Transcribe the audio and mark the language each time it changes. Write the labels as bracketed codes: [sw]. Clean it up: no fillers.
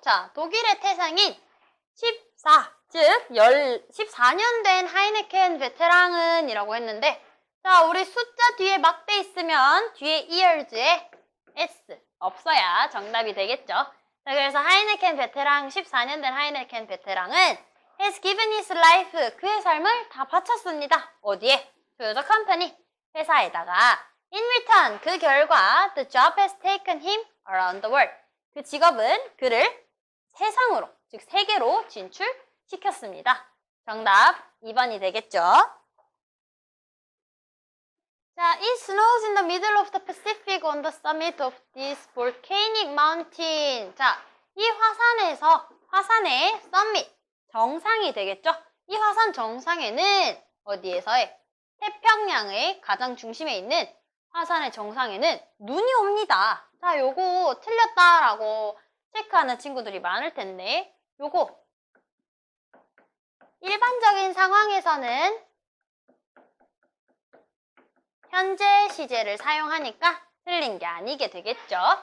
[ko] 자, 독일의 태생인 14, 즉 14년 된 하이네켄 베테랑은 이라고 했는데, 자, 우리 숫자 뒤에 막대 있으면 뒤에 years에 s 없어야 정답이 되겠죠. 자, 그래서 하이네켄 베테랑, 14년 된 하이네켄 베테랑은 [en] has given his life, [ko] 그의 삶을 다 바쳤습니다. 어디에? [en] To the company, [ko] 회사에다가. [en] In return, [ko] 그 결과 [en] the job has taken him around the world. [ko] 그 직업은 그를 세상으로, 즉 세계로 진출시켰습니다. 정답 2번이 되겠죠. [en] 자, it snows in the middle of the Pacific on the summit of this volcanic mountain. [ko] 자, 이 화산의 summit, 정상이 되겠죠. 이 화산 정상에는 어디에서의? 태평양의 가장 중심에 있는 화산의 정상에는 눈이 옵니다. 자, 요거 틀렸다라고 체크하는 친구들이 많을 텐데, 요거 일반적인 상황에서는 현재 시제를 사용하니까 틀린 게 아니게 되겠죠.